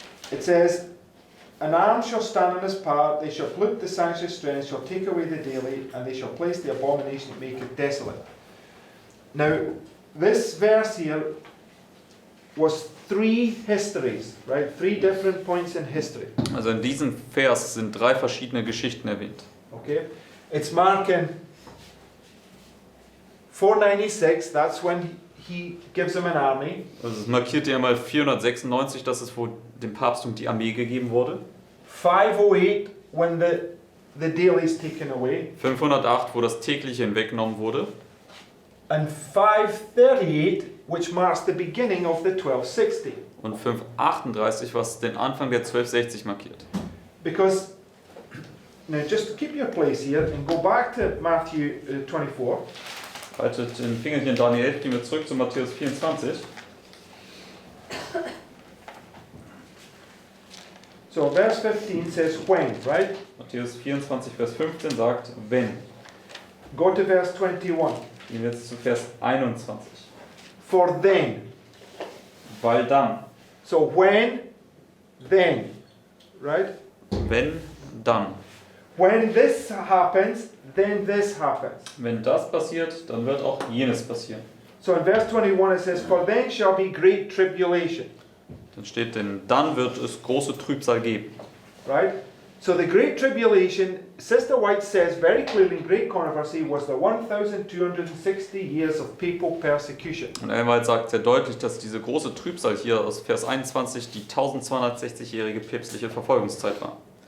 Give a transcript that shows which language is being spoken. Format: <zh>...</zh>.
<en>It says, "An arm shall stand on his part, they shall pollute the sanctuary strength, shall take away the daily, and they shall place the abomination that maketh desolate." Now, this verse here was three histories, right? Three different points in history.</en> <de>Also in diesem Vers sind 3 verschiedene Geschichten erwähnt.</de> <en>Okay? It's marking 496, that's when he gives them an army.</en> <de>Also es markiert ja mal 496, dass es wo dem Papsttum die Armee gegeben wurde.</de> <en>508, when the daily is taken away.</en> <de>508, wo das tägliche hinweggenommen wurde.</de> <en>And 538, which marks the beginning of the 1260.</en> <de>Und 538, was den Anfang der 1260 markiert.</de> <en>Because, now just keep your place here and go back to Matthew 24.</en> <de>Haltet den Fingerchen in Daniel 11, gehen wir zurück zu Matthäus 24.</de> <en>So verse 15 says when, right?</en> <de>Matthäus 24, Vers 15 sagt, wenn.</de> <en>Go to verse 21.</en> <de>Gehen wir jetzt zu Vers 21.</de> <en>For then.</en> <de>Weil dann.</de> <en>So when, then, right?</en> <de>Wenn, dann.</de> <en>When this happens, then this happens.</en> <de>Wenn das passiert, dann wird auch jenes passieren.</de> <en>So in verse 21 it says, "For then shall be great tribulation."</en> <de>Dann steht, denn dann wird es große Trübsal geben.</de> <en>Right? So the great tribulation, Sister White says very clearly in Great Controversy, was the 1260 years of papal persecution.</en> <de>Und Elwald sagt sehr deutlich, dass diese große Trübsal hier aus Vers 21 die 1260-jährige päpstliche Verfolgungszeit war.</de>